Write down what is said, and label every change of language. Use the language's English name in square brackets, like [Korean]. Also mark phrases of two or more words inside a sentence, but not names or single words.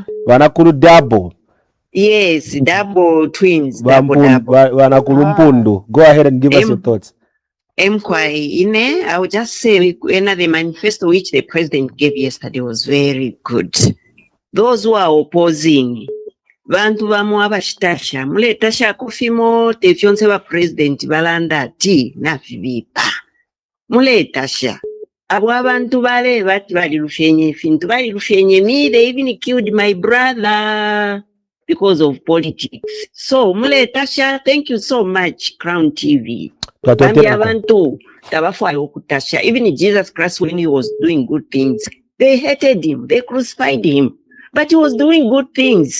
[Bemba] Vanakulu Dabo. [English] Yes, Dabo twins. [Bemba] Vanakulu Mpundu. [English] Go ahead and give us your thoughts. I would just say the manifesto which the president gave yesterday was very good. Those who are opposing, [Bemba] Bantu bamu abashitasha, muletasha kufimo tefyonse ba president balanda ti na fibipa. Muletasha. Abo abantu bale bati bali rushenye fintu bali rushenye me, [English] they even killed my brother because of politics. So muletasha, thank you so much, Crown TV. Even Jesus Christ, when he was doing good things, they hated him, they crucified him, but he was doing good things.